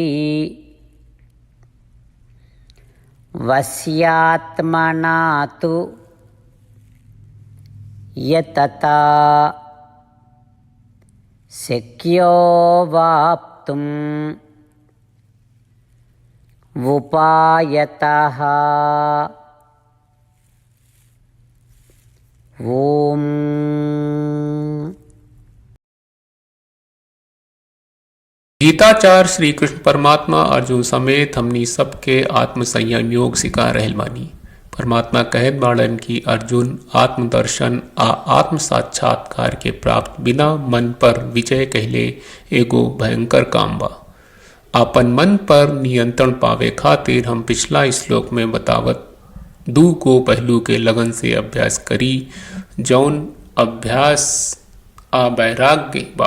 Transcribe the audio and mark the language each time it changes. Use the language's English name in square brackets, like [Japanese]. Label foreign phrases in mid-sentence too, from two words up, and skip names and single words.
[Sanskrit] वश्यात्मना तु यतता शक्यो वाप्तुम् उपायतः। ओम। [Bhojpuri] गीताचार्य श्री कृष्ण परमात्मा अर्जुन समेत हमनी सबके आत्म संयम योग सिखा रहल बानी। परमात्मा कहत बाड़न कि अर्जुन आत्मदर्शन आ आत्म साक्षात्कार के प्राप्त बिना मन पर विजय कहले एगो भयंकर काम बा। आपन मन पर नियंत्रण पावे खातिर हम पिछला श्लोक में बतावत दू को पहलू के लगन से अभ्यास करी, जौन अभ्यास आ वैराग्य बा।